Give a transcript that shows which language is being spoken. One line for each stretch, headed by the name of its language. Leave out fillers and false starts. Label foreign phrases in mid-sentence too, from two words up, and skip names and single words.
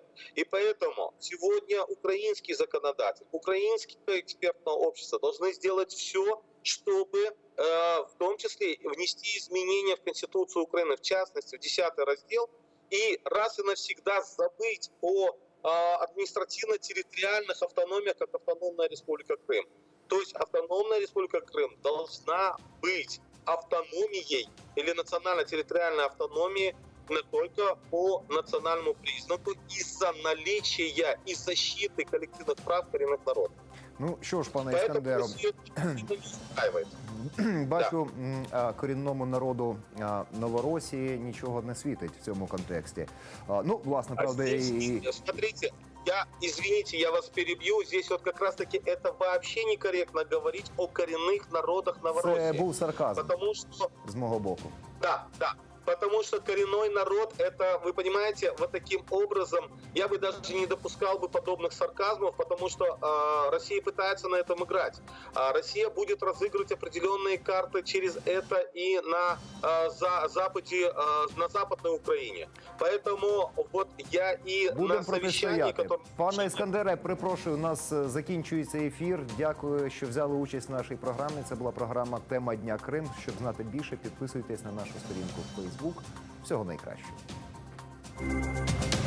Russian: И поэтому сегодня украинский законодатель, украинское экспертное общество должны сделать все, чтобы в том числе внести изменения в Конституцию Украины, в частности, в 10 раздел, и раз и навсегда забыть о административно-территориальных автономиях, как автономная республика Крым. То есть автономная республика Крым должна быть автономией или национально-территориальной автономией не только по национальному признаку из-за наличия и защиты коллективных прав коренных народов.
Ukrainian: Ну що ж, пане Іскандеро, бачу, корінному народу Новоросії нічого не світить в цьому контексті. Ну, власне, правда,
Russian: Смотрите, извините, я вас перебью, здесь вот как раз-таки это вообще некорректно говорить о коренных народах Новоросії.
Ukrainian: Це був сарказм
Russian: потому что...
Ukrainian: з мого боку.
Russian: Да. потому что коренной народ, это, вы понимаете, вот таким образом, я бы даже не допускал бы подобных сарказмов, потому что Россия пытается на этом играть. Россия будет разыгрывать определенные карты через это и на Западе, на Западной Украине. Поэтому вот я и на совещании, которое...
Ukrainian: Пане Іскандере, перепрошую, у нас закінчується ефір. Дякую, що взяли участь в нашій програмі. Це була програма «Тема дня Крим». Щоб знати більше, підписуйтесь на нашу сторінку в Facebook. Всього найкращого.